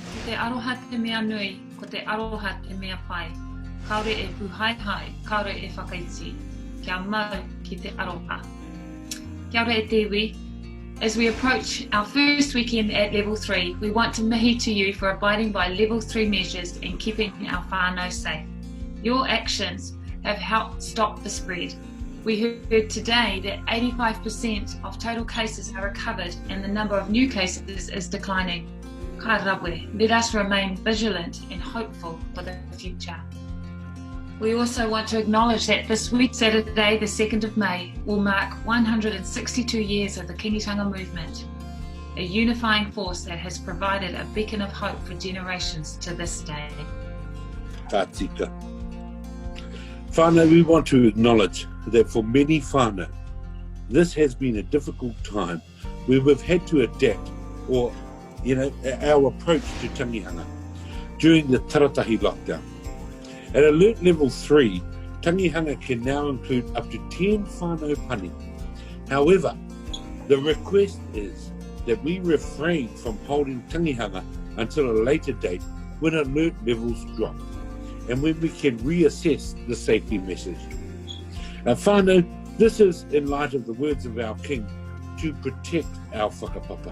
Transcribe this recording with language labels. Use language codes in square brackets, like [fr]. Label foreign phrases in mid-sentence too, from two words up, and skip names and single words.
[mi] te aroha te mea nui, ko te aroha te mea pai. Kaore e puhaihai, kaore e whakaiti. Kia mau ki te aroha. Kia ora e te iwi. [en] As we approach our first weekend at Level 3, we want to mihi to you for abiding by Level 3 measures and keeping our whānau safe. Your actions have helped stop the spread. We heard today that 85% of total cases are recovered and the number of new cases is declining. [mi] Ka rawe, [en] let us remain vigilant and hopeful for the future. We also want to acknowledge that this week, Saturday, the 2nd of May, will mark 162 years of the Kingitanga movement, a unifying force that has provided a beacon of hope for generations to this day. [mi] Ka tika. [en] Whānau, we want to acknowledge that for many whānau, this has been a difficult time where we've had to adapt our approach to tangihanga during the Taratahi lockdown. At Alert Level 3, tangihanga can now include up to 10 [mi] whānau pani. [en] However, the request is that we refrain from holding tangihanga until a later date when alert levels drop and when we can reassess the safety measures. Whānau, this is in light of the words of our King to protect our whakapapa.